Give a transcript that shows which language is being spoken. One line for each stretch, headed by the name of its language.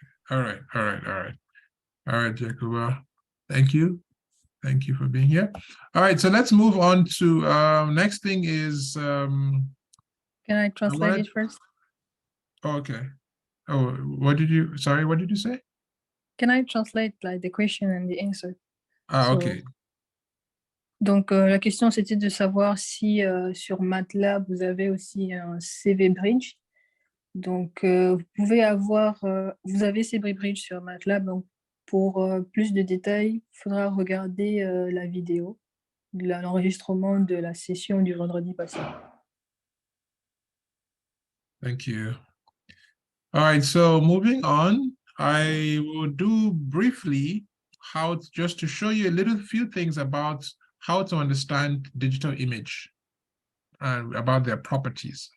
English: All right, all right, all right. All right, Jacoba. Thank you. Thank you for being here. All right, so let's move on to next thing is Can I translate it first? okay. Oh, what did you say? Can I translate like the question and the answer? Ah, So- okay.
French: Donc, la question, c'était de savoir si sur MATLAB, vous avez aussi un CV Bridge. Donc, vous pouvez avoir, vous avez CV Bridge sur MATLAB. Donc, pour plus de détails, il faudra regarder la vidéo, l'enregistrement de la session du vendredi passé.
English: Thank you. All right, so moving on, I will do briefly just to show you a little few things about how to understand digital image and about their properties.